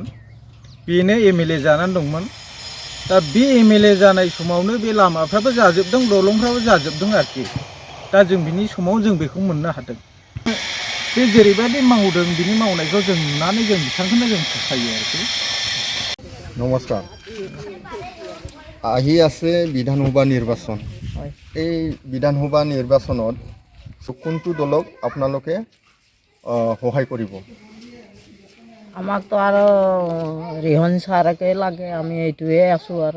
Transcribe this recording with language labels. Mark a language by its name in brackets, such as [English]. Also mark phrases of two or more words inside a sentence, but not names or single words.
[Bodo] बेनो एमएलए जानानै दंमोन। दा बे एमएलए जानाय समावनो बे लामाफ्राबो जाजोबदों, दलंफ्राबो जाजोबदों आरोखि। दा जों बिनि समाव जों बेखौ मोननो हादों। बे जेरैबायदि मावदों बिनि मावनायखौ जों नुनानै जों बिथांखौनो जों फोथायो आरोखि। [Assamese] নমস্কাৰ। আহি আছে বিধানসভা নিৰ্বাচন। এই বিধানসভা নিৰ্বাচনত কোনটো দলক আপোনালোকে সহায় কৰিব? আমাক তো আৰু ৰিহন ছাৰকে লাগে, আমি এইটোৱে আছোঁ আৰু।